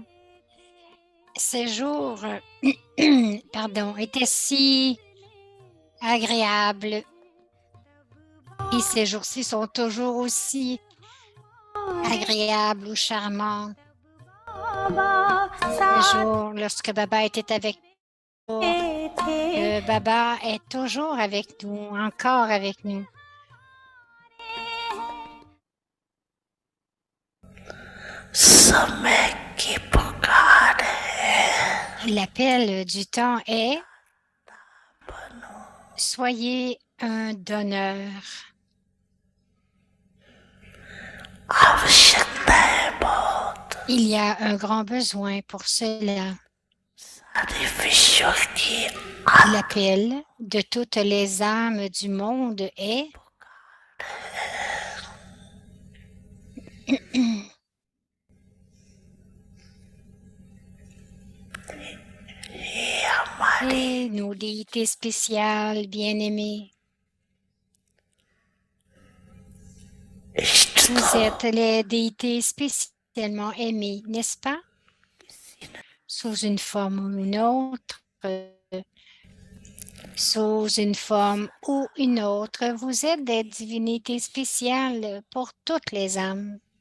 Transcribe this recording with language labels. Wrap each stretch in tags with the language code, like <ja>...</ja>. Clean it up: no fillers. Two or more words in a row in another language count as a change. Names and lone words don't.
<fr>Ces jours, pardon, étaient si agréables et ces jours-ci sont toujours aussi agréables ou charmants. Le jour, lorsque Baba était avec nous, que Baba est toujours avec nous, encore avec nous.</fr> <hi>समय की पुकार है</hi> <fr>L'appel du temps est soyez un donneur.</fr> <hi>आवश्यकता है बहुत</hi> <fr>Il y a un grand besoin pour cela.</fr> <hi>सारे विश्व की</hi> <fr>L'appel de toutes les âmes du monde est</fr> <hi>ये हमारी</hi> <fr>et nos déités spéciales bien-aimées.</fr> <hi>इष्ट</hi> <fr>Vous êtes les déités spécialement aimées, n'est-ce pas? Sous une forme ou une autre, sous une forme ou une autre, vous êtes des divinités spéciales pour toutes les âmes.</fr>